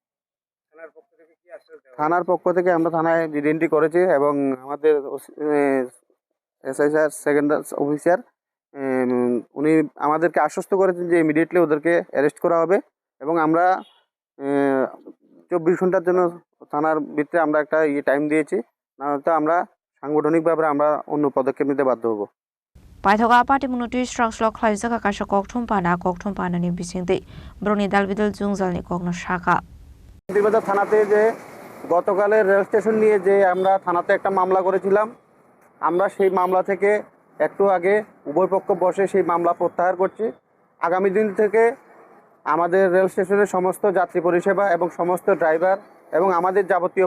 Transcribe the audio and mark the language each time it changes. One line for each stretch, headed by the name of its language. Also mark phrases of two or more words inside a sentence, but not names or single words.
Bangla: থানার পক্ষ থেকে আমরা থানায় এন্ট্রি করেছি এবং আমাদের
English: SI sir second officer
Bangla: উনি আমাদেরকে আশ্বস্ত করেছেন যে ইমিডিয়েটলি ওদেরকে অ্যারেস্ট করা হবে এবং আমরা 24 ঘন্টার জন্য থানার ভিতরে আমরা একটা টাইম দিয়েছি না হলে আমরা সাংগঠনিকভাবে আমরা অন্য পদক্ষেপ নিতে বাধ্য হব
Kok Borok: Paithoga Patimung ti Strangsel khlaijaka kasha kokthum pana ni bisingte broni dalbidal jungzal ni kokno shaka
Bangla: শান্তিবাজার থানাতে যে গতকালের রেল স্টেশন নিয়ে যে আমরা থানাতে একটা মামলা করেছিলাম আমরা সেই মামলা থেকে একটু আগে উভয় পক্ষ বসে সেই মামলা প্রত্যাহার করছি আগামী দিন থেকে আমাদের
English: rail station's
Bangla: সমস্ত যাত্রী পরিষেবা এবং সমস্ত ড্রাইভার এবং আমাদের যাবতীয়